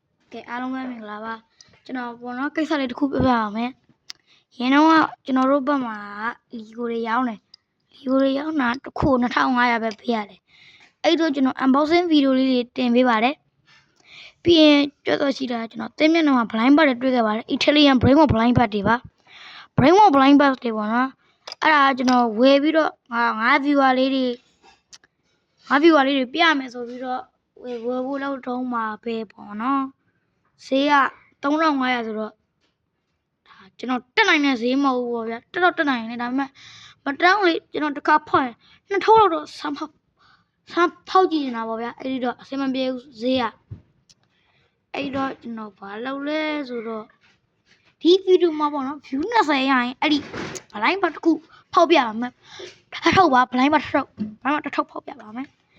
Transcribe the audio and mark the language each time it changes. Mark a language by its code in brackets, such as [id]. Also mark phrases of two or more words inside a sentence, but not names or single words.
[my] ကဲအားလုံးပဲမင်္ဂလာပါကျွန်တော်ပေါ့နော်ကိစ္စလေးတစ်ခုပြောပြပါမယ်ရင်းတော့ကျွန်တော်တို့ဘက်မှာလီကိုတွေရောင်းတယ်လီကိုတွေရောင်းတာတစ်ခု2500ပဲပေးရတယ်အဲ့တော့ကျွန်တော် [en] unboxing video [my] လေးတွေတင်ပေးပါတယ်ပြီးရင်ပြောတော့ရှိတာကျွန်တော်တင်းမျက်နှာမှာ [en] blind bag [my] တွေတွေ့ခဲ့ပါတယ် [en] Italian brainwash blind bag [my] တွေပါ [en] brainwash blind bag [my] တွေပေါ့နော်အဲ့ဒါကျွန်တော်ဝယ်ပြီးတော့ငါး viewer လေး တွေပြမယ်ဆိုပြီးတော့ဝယ်ဖို့လောက်တုံးမှာပဲပေါ့နော်ဈေးက3500ဆိုတော့ဒါကျွန် တော်တက်နိုင်တဲ့ဈေးမဟုတ်ဘူးပေါ့ဗျာတက်နိုင်တယ်ဒါပေမဲ့မတောင်းလေကျွန်တော်တစ်ခါဖောက်ရင်နှစ်ထုပ်လောက်တော့ဆမ်းဖောက်ကြည့်နေတာပေါ့ဗျာအဲ့ဒီတော့အဆင်မပြေဘူးဈေးကအဲ့တော့ကျွန်တော်ဘာလုပ်လဲဆိုတော့ဒီဗီဒီယိုမှာပေါ့နော် view 20ရရင်အဲ့ဒီ [en] blind bag [my] တစ်ခုဖောက်ပြပါမယ်ထုတ်ပါ [en] blind bag [my] တစ်ထုပ်ဖောက်ပြပါမယ်